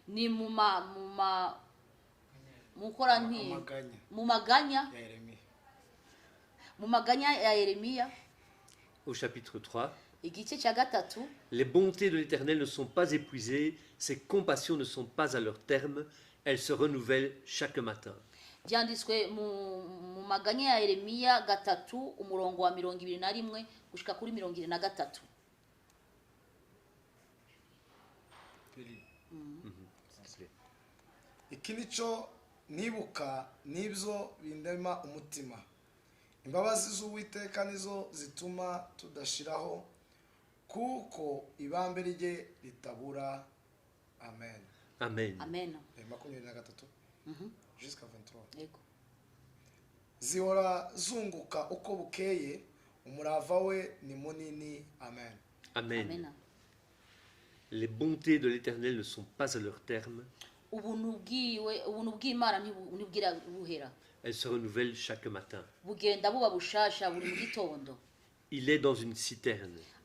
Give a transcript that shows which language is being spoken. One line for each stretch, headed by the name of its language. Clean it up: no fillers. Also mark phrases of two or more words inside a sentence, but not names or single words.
French: Au chapitre 3. Les bontés de l'Éternel ne sont pas épuisées, ses compassions ne sont pas à leur terme, elles se renouvellent chaque matin.
Rundi: byanditswe mu maganya ya Yeremiya 3 umurongo wa 21 gushika kuri 23. Iki nico nibuka nibyo bindema umutima. Imbabazi z'Uwiteka nizo zituma tudashiraho kuko ibambe rye ritabura. Amen. Amen. Amen.
French: 23 jusqu'à 23. Yego.
Rundi: Zihora zunguka uko bukeye, umurava we ni munini. Amen. Amen. Amen.
French: Les bontés de l'Éternel ne sont pas à leur terme. Elles se renouvellent chaque matin. Il est dans une citerne.